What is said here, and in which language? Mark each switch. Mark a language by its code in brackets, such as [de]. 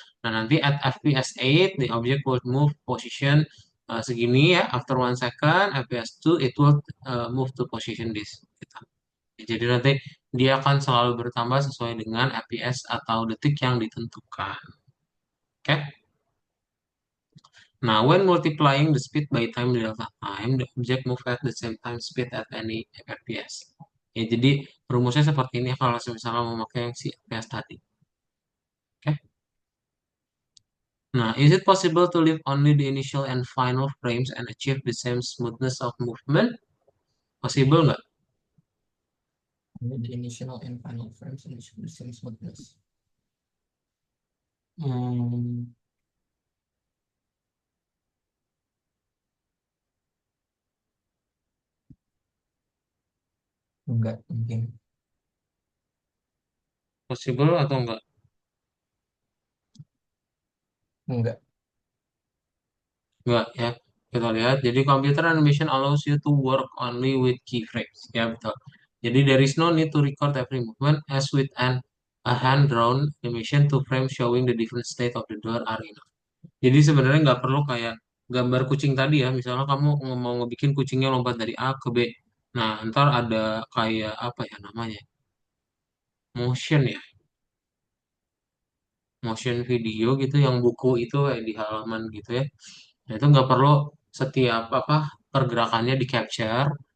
[id] Nah, nanti [en] at FPS 8 the object will move position [id] segini ya [en] after 1 second, FPS 2 it will move to position this [id] gitu. Jadi nanti dia akan selalu bertambah sesuai dengan FPS atau detik yang ditentukan. Oke? [en] Nah, when multiplying the speed by time delta time, the object move at the same time speed at any FPS. [id] Ya, jadi rumusnya seperti ini kalau misalnya memakai yang si FPS tadi. Oke? [en] Nah, is it possible to leave only the initial and final frames and achieve the same smoothness of movement? Possible [id] nggak? [en] The initial and final frames and the same smoothness. [id] Enggak mungkin. [en] Possible [id] atau enggak? Enggak. Enggak ya. Kita lihat. [en] Jadi computer animation allows you to work only with keyframes. [id] Ya betul. [en] Jadi there is no need to record every movement as with a hand-drawn animation to frame showing the different state of the door are enough. [id] Jadi sebenarnya nggak perlu kayak gambar kucing tadi ya. Misalnya kamu mau ngebikin kucingnya lompat dari A ke B. Nah, ntar ada kayak apa ya namanya? Motion ya. Motion video gitu yang buku itu kayak di halaman gitu ya. Nah, itu nggak perlu setiap apa pergerakannya di capture.